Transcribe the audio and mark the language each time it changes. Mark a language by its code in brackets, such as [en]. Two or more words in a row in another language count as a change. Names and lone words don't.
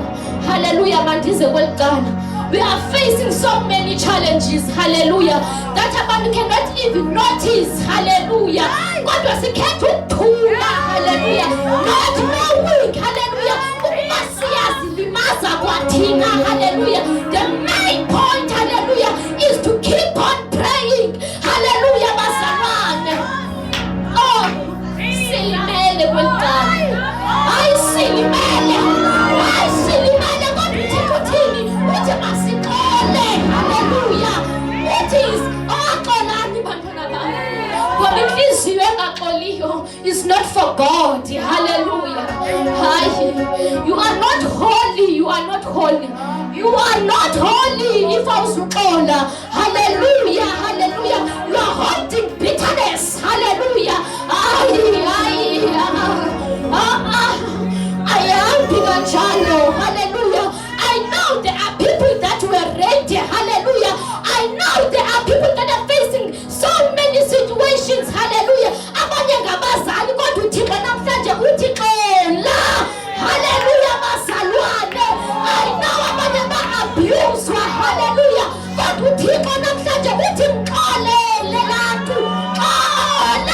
[xh] Haleluya, mandize kwelicala. [en] We are facing so many challenges. Hallelujah, that abantu cannot even notice. [xh] Hallelujah, kodwa sikhetha ukuthula. [en] Hallelujah, not knowing. [xh] Hallelujah, ukuba siyazilimaza kwathina. [en] Hallelujah, the main point. Hallelujah, is to keep on praying. [xh] Hallelujah bazalwane. Oh, silimele kwelicala. Hayi silimele, hayi silimele, kodwa uThixo uthini? Uthi masixole. Haleluya, uthi axolani bantwana bam, ngoba inhliziyo engaxoliyo [en] is not for God. Hallelujah, hayi, you are not holy, you are not holy, you are not holy if awuzuxola. Hallelujah, hallelujah, you are holding bitterness. [xh] Hallelujah, ayihambi kanjalo. [en] Hallelujah, I know there are people that were ready. Hallelujah, I know there are people that are facing so many situations. [xh] Hallelujah, abanye ngabazali kodwa uThixo namhlanje uthi xola. Hallelujah bazalwane, [en] I know [xh] abanye ba-abuswa. Hallelujah, kodwa uThixo namhlanje uthi mxolele lantu, xola.